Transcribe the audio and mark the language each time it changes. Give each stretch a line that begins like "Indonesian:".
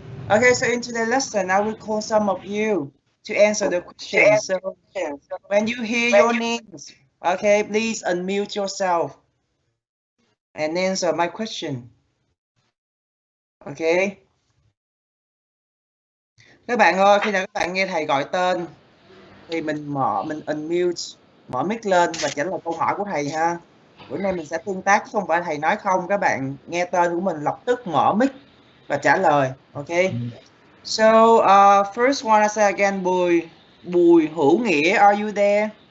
English: Okay, so into the lesson, I will call some of you to answer the questions. So when you hear your names, okay, please unmute yourself and answer my question. Okay.
Vietnamese: Các bạn ơi, khi nào các bạn nghe thầy gọi tên thì mình unmute, mở mic lên và trả lời câu hỏi của thầy ha. Bữa nay mình sẽ tương tác chứ không phải thầy nói không, các bạn nghe tên của mình lập tức mở mic và trả lời.
English: Okay. So first one I say again, Bùi Hữu Nghĩa, are you there?